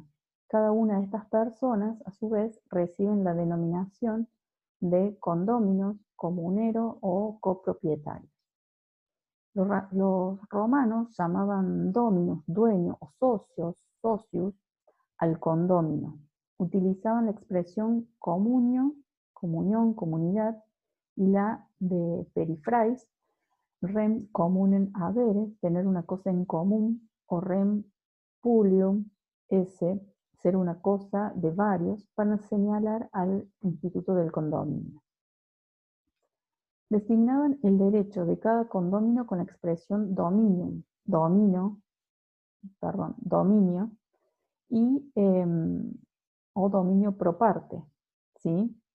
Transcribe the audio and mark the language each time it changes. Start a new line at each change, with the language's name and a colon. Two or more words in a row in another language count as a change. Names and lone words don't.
Spanish: Cada una de estas personas, a su vez, reciben la denominación de condóminos, comunero o copropietarios. Los romanos llamaban dominus, dueño, o socios, socius, al condómino. Utilizaban la expresión comunio, comunión, comunidad, y la de perifrais,
Latin: rem communem habere,
Spanish: tener una cosa en común, o
Latin: rem pulium esse,
Spanish: ser una cosa de varios, para señalar al instituto del condominio. Designaban el derecho de cada condominio con la expresión dominium, dominio, y, o dominio
Latin: pro parte,
Spanish: ¿sí?